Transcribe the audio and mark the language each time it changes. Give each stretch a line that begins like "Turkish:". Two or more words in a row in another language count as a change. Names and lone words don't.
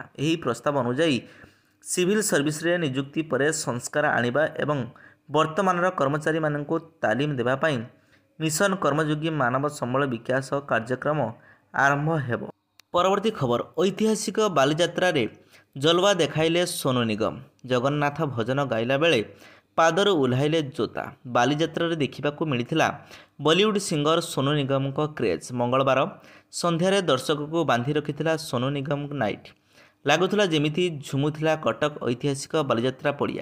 Odia: ଏହି ପ୍ରସ୍ତାବ ଅନୁସାରେ
English: civil service
Odia: ରେ ନିଯୁକ୍ତି ପରେ ସଂସ୍କାର ଆଣିବା ଏବଂ ବର୍ତ୍ତମାନ କର୍ମଚାରୀ ମାନଙ୍କ ତାଲିମ ଦେବା ପାଇଁ ମିଶନ କର୍ମଯୋଗୀ ମାନବ ସମ୍ବଳ ବିକାଶ କାର୍ଯ୍ୟକ୍ରମ ଆରମ୍ଭ ହେବ। ପରବର୍ତ୍ତୀ ଖବର ଐତିହାସିକ ବାଲିଯାତ୍ରା ରେ ଜଲୱା ଦେଖାଇଲେ ସୋନୁ ନିଗମ। ଜଗନ୍ନାଥ ଭଜନ ଗାଇଲା ବେଳେ ପାଦରୁ ଓହ୍ଲାଇଲେ ଜୋତା। ବାଲିଯାତ୍ରାରେ ଦେଖିବାକୁ ମିଳିଥିଲା ବଲିଉଡ ସିଙ୍ଗର ସୋନୁ ନିଗମଙ୍କ କ୍ରେଜ୍। ମଙ୍ଗଳବାର ସନ୍ଧ୍ୟାରେ ଦର୍ଶକଙ୍କୁ ବାନ୍ଧି ରଖିଥିଲା ସୋନୁ ନିଗମ ନାଇଟ୍। ଲାଗୁଥିଲା ଯେମିତି ଝୁମୁଥିଲା କଟକ ଐତିହାସିକ ବାଲିଯାତ୍ରା ପଡ଼ିଆ।